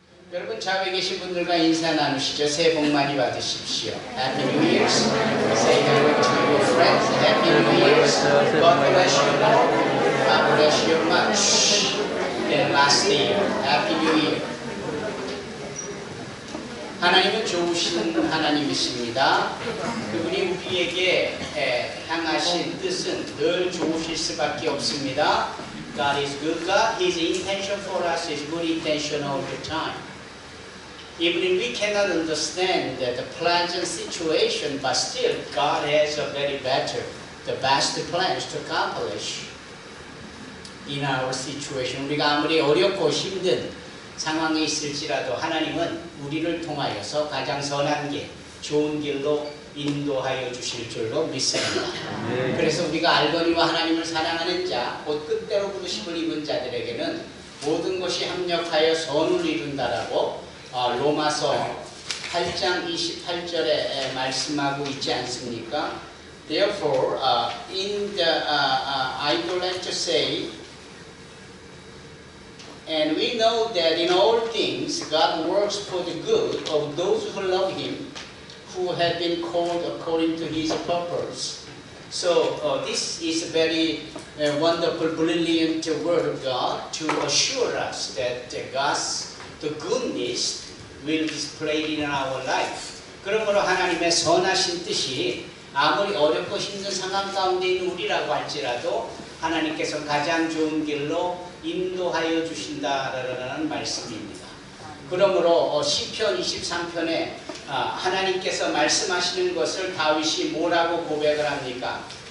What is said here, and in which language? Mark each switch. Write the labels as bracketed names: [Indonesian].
[Korean] 여러분 좌우에 계신 분들과 인사 나누시죠. 새해 복 많이 받으십시오. [English] Happy New Year. Say hello to your friends. Happy New Year. God bless you all. God bless you much. And last year. Happy New Year. [Korean] 하나님은 좋으신 하나님이십니다. 그분이 우리에게 향하신 뜻은 늘 좋으실 수밖에 없습니다. [English] God is good God. His intention for us is good intention all the time. Even if we cannot understand the pleasant situation, but still God has a very better, the best plans to accomplish in our situation. [Korean] 우리가 아무리 어렵고 힘든 상황에 있을지라도 하나님은 우리를 통하여서 가장 선한 길, 좋은 길로 인도하여 주실 줄로 믿습니다. 그래서 우리가 알거니와 하나님을 사랑하는 자, 곧 뜻대로 부르심을 입은 자들에게는 모든 것이 합력하여 선을 이룬다라고 로마서 8장 28절에 말씀하고 있지 않습니까? [English] Therefore, I would like to say, and we know that in all things God works for the good of those who love Him, who have been called according to His purpose. So this is a very wonderful, brilliant word of God to assure us that the goodness will be displayed in our life. [Korean] 그러므로 하나님의 선하신 뜻이 아무리 어렵고 힘든 상황 가운데 있는 우리라고 할지라도 하나님께서 가장 좋은 길로 인도하여 주신다라는 말씀입니다. 그러므로 시편 23편에 하나님께서 말씀하시는 것을 다윗이 뭐라고 고백을 합니까?